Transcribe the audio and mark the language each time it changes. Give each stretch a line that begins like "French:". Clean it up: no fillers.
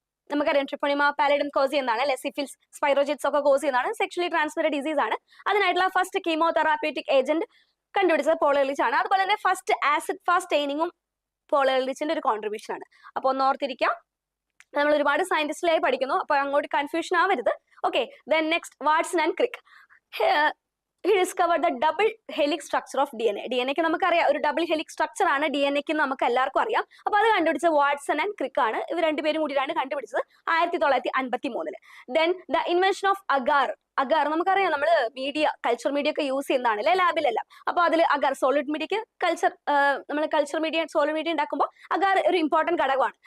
Malayalam: നമുക്കറിയാം treponema പാലിഡം cos ചെയ്യുന്നതാണ് അല്ലെ, സിഫിൽസ് സ്പൈറോജിറ്റ്സ് ഒക്കെ കോസ് ചെയ്യുന്നതാണ്, സെക്ഷലി ട്രാൻസ്മിറ്റഡ് ഡിസീസ് ആണ്. അതിനായിട്ടുള്ള ഫസ്റ്റ് കീമോതെറാപ്യൂട്ടിക് ഏജന്റ് കണ്ടുപിടിച്ചത് പോൾ എർലിച്ച് ആണ്. അതുപോലെ തന്നെ ഫസ്റ്റ് ആസിഡ് ഫാസ്റ്റ് സ്റ്റെയിനിങ്ങും പോൾ എർലിച്ചിന്റെ ഒരു കോൺട്രിബ്യൂഷൻ ആണ്. അപ്പൊ ഒന്ന് ഓർത്തിരിക്കാം, നമ്മൾ ഒരുപാട് സയന്റിസ്റ്റിലായി പഠിക്കുന്നു, അപ്പൊ അങ്ങോട്ട് കൺഫ്യൂഷൻ ആവരുത്.
English: Okay, then next Watson and Crick, he discovered the double helix structure of DNA.
Malayalam: DNA നമുക്കറിയാം ഒരു ഡബിൾ ഹെലിക്സ് സ്ട്രക്ചർ ആണ് DNA നമുക്ക് എല്ലാവർക്കും അറിയാം. അപ്പൊ അത് കണ്ടുപിടിച്ചത് വാട്സൺ ആൻഡ് ക്രിക്ക് ആണ്. ഇവർ രണ്ടുപേരും കൂടിയാണ് കണ്ടുപിടിച്ചത് 1953. Then the invention of agar നമുക്കറിയാം, നമ്മൾ കൾച്ചർ മീഡിയ ഒക്കെ യൂസ് ചെയ്യുന്നതാണ് അല്ലെ ലാബിലെല്ലാം. അപ്പൊ അതിൽ അഗാർ സോളിഡ് മീഡിയക്ക് നമ്മൾ കൾച്ചർ മീഡിയ സോളിഡ് മീഡിയ ഉണ്ടാക്കുമ്പോൾ അഗാർ ഒരു ഇമ്പോർട്ടന്റ് ഘടകമാണ്.